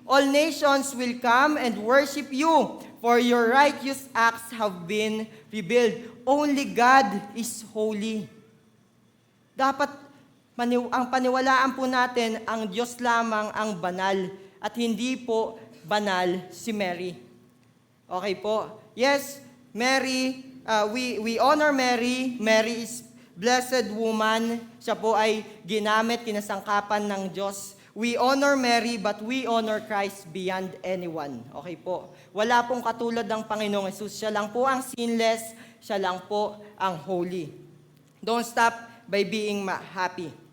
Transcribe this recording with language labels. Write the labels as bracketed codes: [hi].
[en] All nations will come and worship you, for your righteous acts have been revealed. Only God is holy. [tl] Dapat ang paniwalaan po natin, ang Diyos lamang ang banal at hindi po banal si Mary. Okay po? [en] Yes, Mary, we honor Mary. Mary is blessed woman. [tl] Siya po ay ginamit, kinasangkapan ng Diyos. [en] We honor Mary, but we honor Christ beyond anyone. [tl] Okay po? Wala pong katulad ng Panginoong Jesus. Siya lang po ang sinless. Siya lang po ang holy. [en] Don't stop by being happy.